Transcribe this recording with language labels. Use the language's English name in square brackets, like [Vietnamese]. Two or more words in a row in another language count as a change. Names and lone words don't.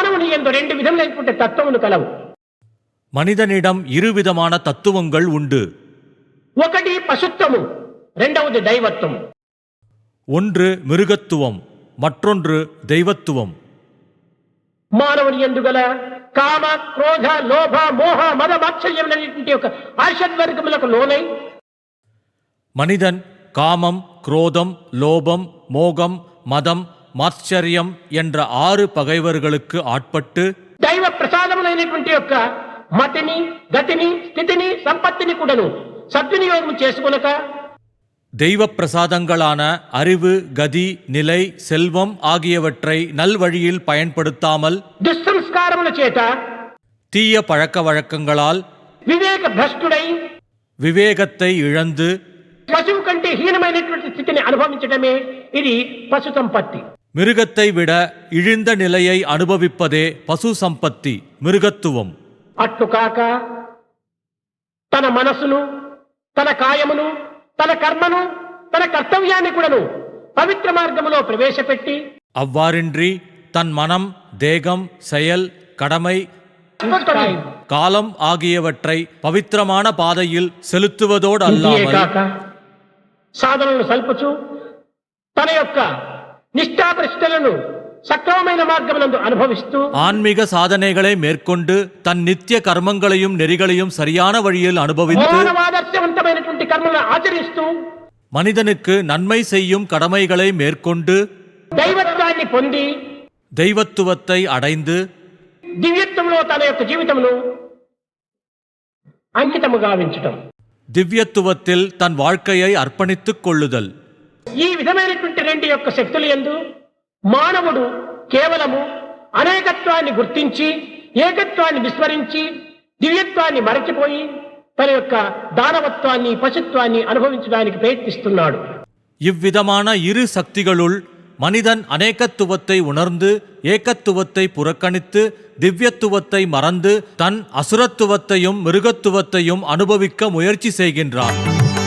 [Telugu] ఎందు రెండు విధములైనటువంటి తత్వములు కలవు. [Tamil] மனிதனிடம் இருவிதமான தத்துவங்கள் உண்டு. [Telugu] ఒకటి పశుత్వము, రెండవది దైవత్వము. [Tamil] ஒன்று மிருகத்துவம், மற்றொன்று தெய்வத்துவம். [Telugu] మానవుని యందు గల కామ, క్రోధ, లోభ, మోహ, మద, మాత్సర్యములనేటువంటి ఒక ఆర్షద్వర్గములకు లోనై [Tamil] மனிதன் காமம், குரோதம், லோபம், மோகம், மதம், மாத்சரியம் என்ற 6 பகைவர்களுக்கு ஆட்பட்டு [Telugu] దైవ ప్రసాదములైనటువంటి యొక్క మతిని, గతిని, స్థితిని, సంపత్తిని కూడాను సద్వినియోగం చేసుకొనక [Tamil] தெய்வ பிரசாதங்களான அறிவு, கதி, நிலை, செல்வம் ஆகியவற்றை நல்வழியில் பயன்படுத்தாமல் [Telugu] దుస్సంస్కారముల చేత [Tamil] தீய பழக்க வழக்கங்களால் [Telugu] వివేక భ్రష్టుడై [Tamil] விவேகத்தை இழந்து [Telugu] పశువు కంటే హీనమైనటువంటి స్థితిని అనుభవించడమే ఇది పశు సంపత్తి. [Tamil] மிருகத்தை விட இழிந்த நிலையை அனுபவிப்பதே பசு சம்பத்தி, மிருகத்துவம். [Telugu] అట్లు కాక తన మనసును, తన కాయమును, తన కర్మను, తన కర్తవ్యాన్ని కూడాను పవిత్ర మార్గములో ప్రవేశపెట్టి [Tamil] அவ்வாறின்றி தன் மனம், தேகம், செயல், கடமை, காலம் ஆகியவற்றை பவித்திரமான பாதையில் செலுத்துவதோடு அல்லாமல் [Telugu] సాధనలను సల్పుచు తన యొక్క నిష్ఠాప్రతిష్టలను సక్రమమైన మార్గమునందు అనుభవిస్తూ [Tamil] ஆன்மீக சாதனைகளை மேற்கொண்டு தன் நித்திய கர்மங்களையும் நெறிகளையும் சரியான வழியில் அனுபவித்து [Telugu] మానవాదర్శవంతమైనటువంటి కర్మలను ఆచరిస్తూ [Tamil] மனிதனுக்கு நன்மை செய்யும் கடமைகளை மேற்கொண்டு [Telugu] దైవత్వాన్ని పొంది [Tamil] தெய்வத்துவத்தை அடைந்து [Telugu] దివ్యత్వంలో తన యొక్క జీవితమును అంకితము గావించటం, [Tamil] திவ்யத்துவத்தில் தன் வாழ்க்கையை அர்ப்பணித்துக் கொள்ளுதல். [Telugu] ఈ విధమైనటువంటి రెండు యొక్క శక్తుల యందు మానవుడు కేవలము అనేకత్వాన్ని గుర్తించి ఏకత్వాన్ని విస్మరించి దివ్యత్వాన్ని మరచిపోయి తన యొక్క దానవత్వాన్ని, పశుత్వాన్ని అనుభవించడానికి ప్రయత్నిస్తున్నాడు. [Tamil] இவ்விதமான இரு சக்திகளுள் மனிதன் அநேகத்துவத்தை உணர்ந்து ஏகத்துவத்தை புறக்கணித்து திவ்யத்துவத்தை மறந்து தன் அசுரத்துவத்தையும் மிருகத்துவத்தையும் அனுபவிக்க முயற்சி செய்கின்றான்.